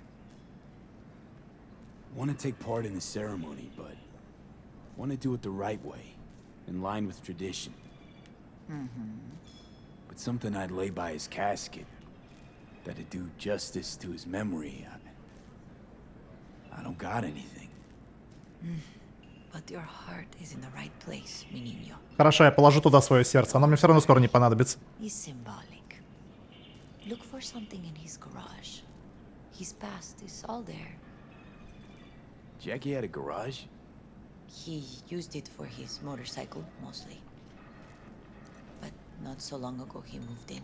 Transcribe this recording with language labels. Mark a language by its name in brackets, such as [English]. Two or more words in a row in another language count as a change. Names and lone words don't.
[English] Want to take part in the ceremony, but want to do it the right way, in line with tradition. But something I'd lay by his casket, that'd do justice to his memory. I don't got anything. But your heart is in the right place, [Spanish] mi niño. [Russian] Хорошо, я положу туда свое сердце. Оно мне все равно скоро не понадобится. [English] He's symbolic. Look for something in his garage. His past is all there. Jackie had a garage? He used it for his motorcycle, mostly. But not so long ago he moved in.